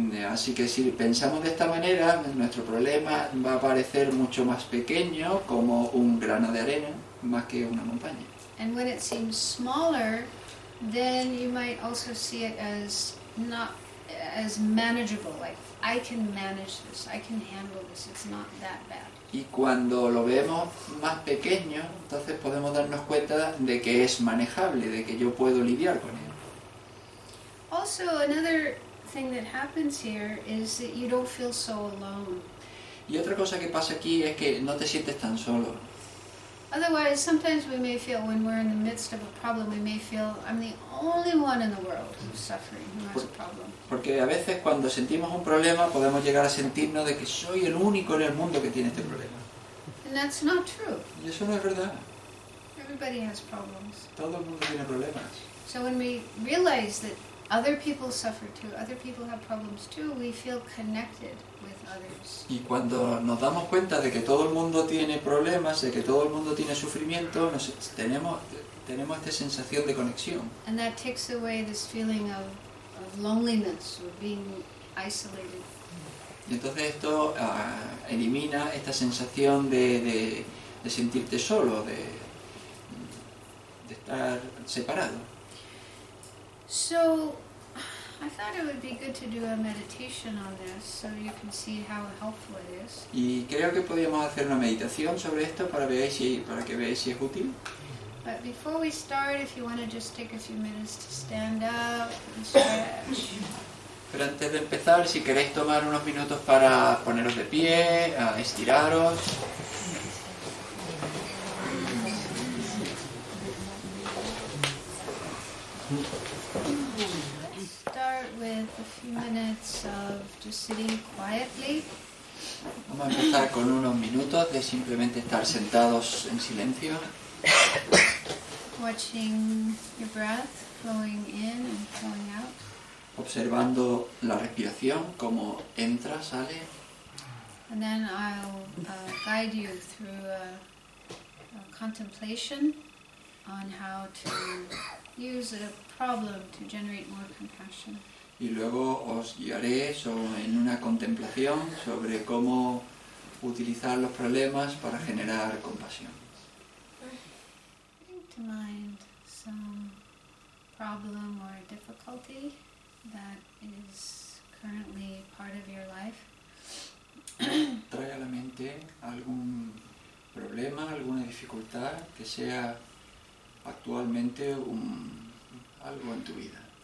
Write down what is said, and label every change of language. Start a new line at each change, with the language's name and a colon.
Spanish: Así que si pensamos de esta manera, nuestro problema va a parecer mucho más pequeño, como un grano de arena, más que una montaña.
English: And when it seems smaller, then you might also see it as not as manageable, like I can manage this, I can handle this, it's not that bad.
Spanish: Y cuando lo vemos más pequeño, entonces podemos darnos cuenta de que es manejable, de que yo puedo lidiar con él.
English: Also, another thing that happens here is that you don't feel so alone.
Spanish: Y otra cosa que pasa aquí es que no te sientes tan solo.
English: Otherwise, sometimes we may feel when we're in the midst of a problem, we may feel I'm the only one in the world who's suffering, who has a problem.
Spanish: Porque a veces cuando sentimos un problema podemos llegar a sentirnos de que soy el único en el mundo que tiene este problema.
English: And that's not true.
Spanish: Y eso no es verdad.
English: Everybody has problems.
Spanish: Todo el mundo tiene problemas.
English: So when we realize that other people suffer too, other people have problems too, we feel connected with others.
Spanish: Y cuando nos damos cuenta de que todo el mundo tiene problemas, de que todo el mundo tiene sufrimiento, tenemos esta sensación de conexión.
English: And that takes away this feeling of loneliness or being isolated.
Spanish: Y entonces esto elimina esta sensación de sentirte solo, de estar separado.
English: So I thought it would be good to do a meditation on this so you can see how helpful it is.
Spanish: Y creo que podríamos hacer una meditación sobre esto para que veáis si es útil.
English: But before we start, if you want to just take a few minutes to stand up and stretch.
Spanish: Pero antes de empezar, si queréis tomar unos minutos para poneros de pie, estiraros.
English: Start with a few minutes of just sitting quietly.
Spanish: Vamos a empezar con unos minutos de simplemente estar sentados en silencio.
English: Watching your breath flowing in and flowing out.
Spanish: Observando la respiración, cómo entra, sale.
English: And then I'll guide you through a contemplation on how to use a problem to generate more compassion.
Spanish: Y luego os guiaré en una contemplación sobre cómo utilizar los problemas para generar compasión.
English: Bring to mind some problem or difficulty that is currently part of your life.
Spanish: Trae a la mente algún problema, alguna dificultad que sea actualmente algo en tu vida.